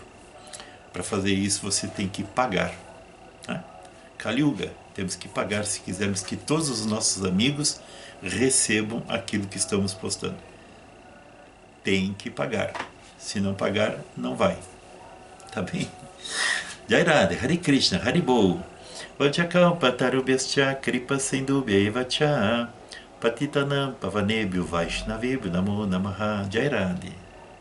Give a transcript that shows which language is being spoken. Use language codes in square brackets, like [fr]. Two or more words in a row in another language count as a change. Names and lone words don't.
[pt] Para fazer isso você tem que pagar, né? Kali Yuga, temos que pagar se quisermos que todos os nossos amigos recebam aquilo que estamos postando. Tem que pagar. Se não pagar, não vai. Tá bem? [sa] Jai Radha, Hare Krishna, Haribol. Vachakalpatarubhyascha kripa sindubhyevacha Patitanam pavanebhyo vaishnavebhyo namo namaha. Jai Radha.